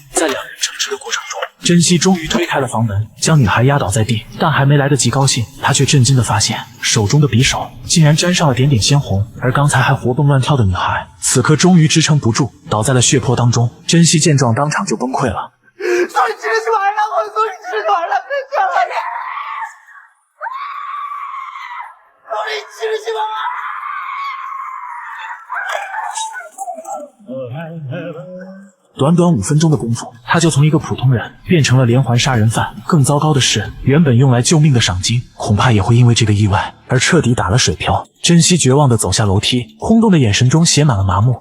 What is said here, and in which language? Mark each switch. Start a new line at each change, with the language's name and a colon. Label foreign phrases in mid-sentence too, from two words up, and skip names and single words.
Chinese: 在两人争执的过程中，珍惜终于推开了房门，将女孩压倒在地。但还没来得及高兴，他却震惊地发现手中的匕首竟然沾上了点点鲜红，而刚才还活蹦乱跳的女孩，此刻终于支撑不住，倒在了血泊当中。珍惜见状，当场就崩溃了。
Korean: 소리 지르지 말라고! 소리 지르지 말라고 했잖아! 소리 지르지 마!
Chinese: 短短5分钟的功夫，他就从一个普通人变成了连环杀人犯。更糟糕的是，原本用来救命的赏金，恐怕也会因为这个意外而彻底打了水漂。珍惜绝望地走下楼梯，空洞的眼神中写满了麻木。